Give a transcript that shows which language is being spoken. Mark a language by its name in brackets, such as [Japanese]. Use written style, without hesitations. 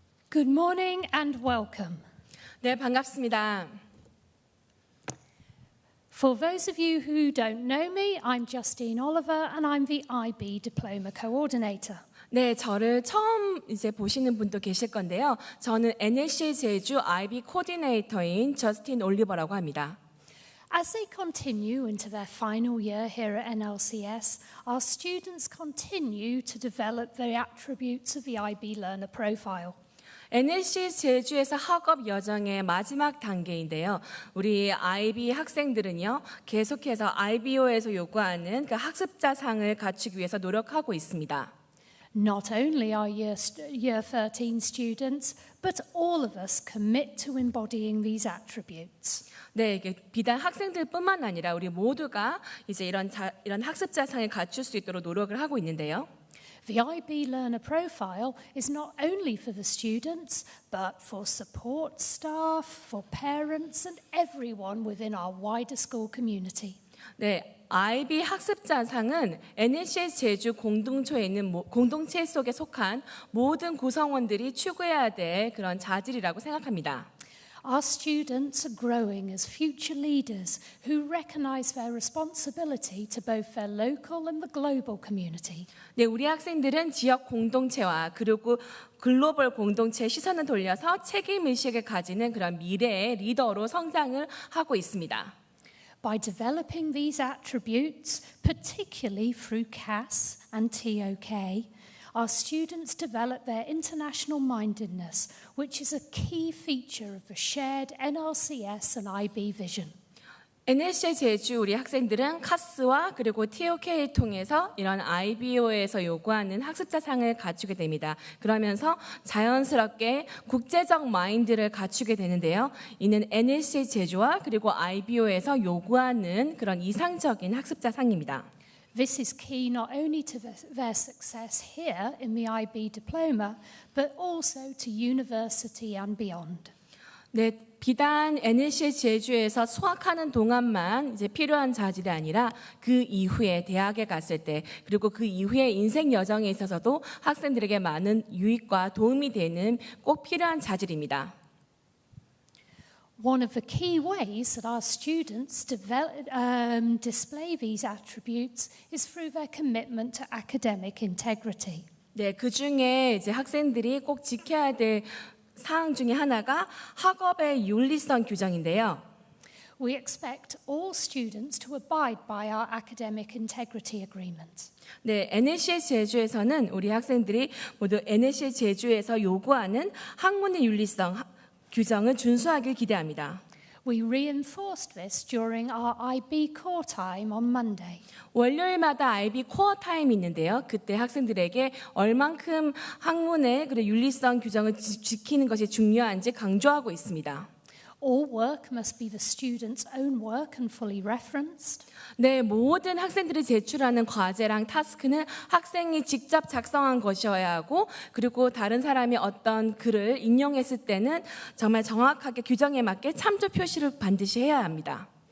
[English] Good morning and welcome. [Korean] 네, 반갑습니다. [English] For those of you who don't know me, I'm Justine Oliver and I'm the IB Diploma Coordinator. [Korean] 네, 저를 처음 이제 보시는 분도 계실 건데요. 저는 NLCS 제주 IB 코디네이터인 저스틴 올리버라고 합니다. [English] As they continue into their final year here at NLCS, our students continue to develop the attributes of the IB learner profile. [Korean] NLCS 제주에서 학업 여정의 마지막 단계인데요. 우리 IB 학생들은요, 계속해서 IBO에서 요구하는 그 학습자상을 갖추기 위해서 노력하고 있습니다. [English] Not only our year 13 students, but all of us commit to embodying these attributes. [Korean] 네, 이게 비단 학생들뿐만 아니라 우리 모두가 이제 이런 학습자상을 갖출 수 있도록 노력을 하고 있는데요. [English] The IB learner profile is not only for the students, but for support staff, for parents, and everyone within our wider school community. [Korean] 네, IB 학습자상은 NLCS 제주 공동체에 있는 공동체 속에 속한 모든 구성원들이 추구해야 될 그런 자질이라고 생각합니다. [English] Our students are growing as future leaders who recognize their responsibility to both their local and the global community. [Korean] 네, 우리 학생들은 지역 공동체와 그리고 글로벌 공동체에 시선을 돌려서 책임 의식을 가지는 그런 미래의 리더로 성장을 하고 있습니다. [English] By developing these attributes, particularly through CAS and TOK, our students develop their international-mindedness, which is a key feature of the shared NLCS and IB vision. [Korean] NLCS 제주 우리 학생들은 카스와 그리고 TOK를 통해서 이런 IBO에서 요구하는 학습자상을 갖추게 됩니다. 그러면서 자연스럽게 국제적 마인드를 갖추게 되는데요. 이는 NLCS 제주와 그리고 IBO에서 요구하는 그런 이상적인 학습자상입니다. [English] This is key not only to their success here in the IB diploma, but also to university and beyond. [Korean] 네, 비단 NLCS 제주에서 수학하는 동안만 이제 필요한 자질이 아니라 그 이후에 대학에 갔을 때 그리고 그 이후에 인생 여정에 있어서도 학생들에게 많은 유익과 도움이 되는 꼭 필요한 자질입니다. [English] One of the key ways that our students display these attributes is through their commitment to academic integrity. [Korean] 네, 그 중에 이제 학생들이 꼭 지켜야 될 사항 중에 하나가 학업의 윤리성 규정인데요. [English] We expect all students to abide by our academic integrity agreements. [Korean] 네, NLCS 제주에서는 우리 학생들이 모두 NLCS 제주에서 요구하는 학문의 윤리성 규정을 준수하길 기대합니다. [English] We reinforced this during our IB core time on Monday. [Korean] 월요일마다 IB 코어 타임이 있는데요. 그때 학생들에게 얼만큼 학문의 그리고 윤리성 규정을 지키는 것이 중요한지 강조하고 있습니다. [English] All work must be the student's own work and fully referenced. [Korean] 네, 모든 학생들이 제출하는 과제랑 타스크는 학생이 직접 작성한 것이어야 하고 그리고 다른 사람이 어떤 글을 인용했을 때는 정말 정확하게 규정에 맞게 참조 표시를 반드시 해야 합니다.